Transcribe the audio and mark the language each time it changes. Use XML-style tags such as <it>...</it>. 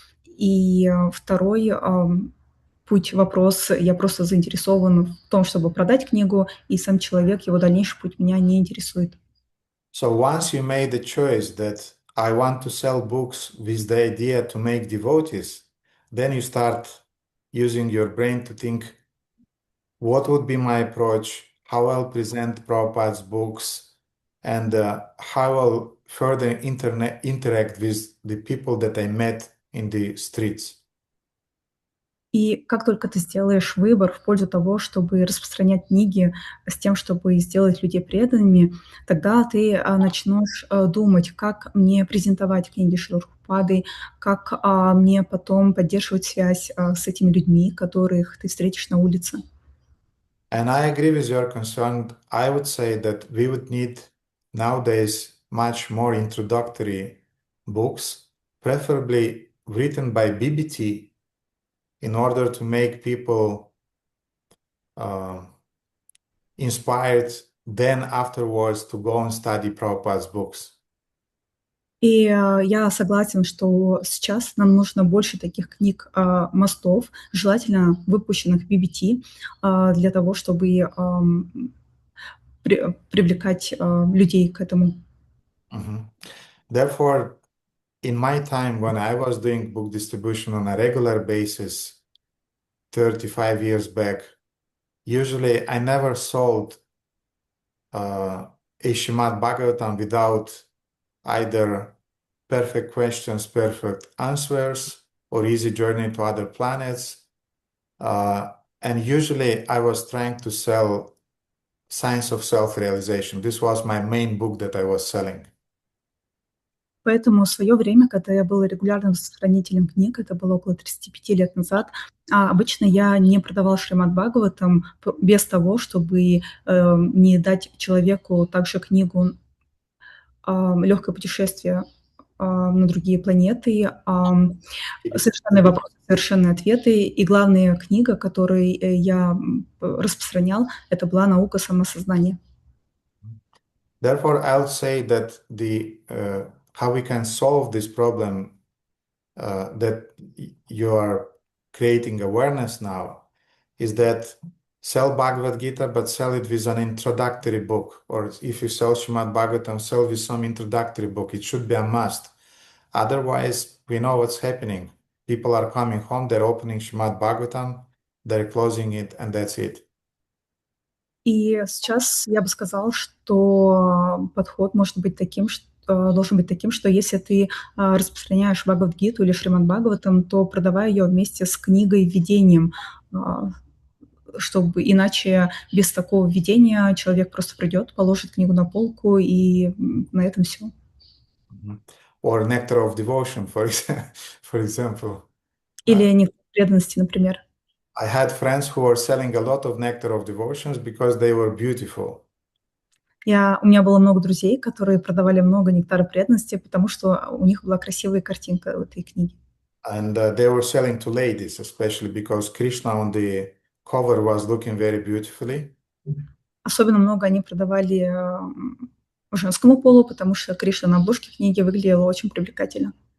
<ru>И второй путь, вопрос, я просто заинтересован в том, чтобы продать книгу, и сам человек, его дальнейший путь меня не интересует.</ru> <en>So once you made the choice that I want to sell books with the idea to make devotees, then you start using your brain to think, what would be my approach, how I'll present Prabhupada's books, and how I'll further interact with the people that I met in the streets.</en> <ru>И как только ты сделаешь выбор в пользу того, чтобы распространять книги с тем, чтобы сделать людей преданными, тогда ты начнешь думать, как мне презентовать книги Шрилы Прабхупады, как мне потом поддерживать связь с этими людьми, которых ты встретишь на улице.</ru> <en>And I agree with your concern. I would say that we would need nowadays much more introductory books, preferably written by BBT, in order to make people inspired then afterwards to go and study Prabhupada's books.</en> <ru>И я согласен, что сейчас нам нужно больше таких книг мостов, желательно выпущенных BBT, для того, чтобы привлекать людей к этому.</ru> <en>Therefore, in my time when I was doing book distribution on a regular basis 35 years back, usually I never sold a Srimad Bhagavatam without either perfect questions, perfect answers, or easy journey to other planets. And usually I was trying to sell Science of Self-Realization. This was my main book that I was selling.</en> <ru>Поэтому в свое время, когда я была регулярным распространителем книг, это было около 35 лет назад, обычно я не продавала Шримад Бхагаватам без того, чтобы не дать человеку также книгу «Легкое путешествие на другие планеты», «Совершенные вопросы, совершенные ответы». И главная книга, которую я распространял, это была «Наука самосознания».</ru> <en>Therefore, I'll say that how we can solve this problem that you are creating awareness now is that sell Bhagavad Gita, but sell it with an introductory book. Or if you sell Srimad Bhagavatam, sell with some introductory book. It should be a must. Otherwise, we know what's happening. People are coming home, they're opening Srimad Bhagavatam, they're closing it, and that's it.</en> <ru>И сейчас я бы сказал, что подход может быть таким, должен быть таким, что если ты распространяешь Бхагавад-гиту или Шримад Бхагаватам, то продавай ее вместе с книгой введением, чтобы иначе без такого введения человек просто придет, положит книгу на полку, и на этом все.</ru> <en>Or Nectar of Devotion, for example.</en> <ru>Или нектар преданности, например.</ru> <en>I had friends who were selling a lot of Nectar of Devotions because they were beautiful.</en> <ru>У меня было много друзей, которые продавали много нектара преданности, потому что у них была красивая картинка в этой книге.</ru> <en>And they were selling to ladies, especially because Krishna on the cover was looking very beautifully.</en> <ru>Особенно много они продавали женскому полу, потому что Кришна на обложке книги выглядела очень привлекательно.</ru>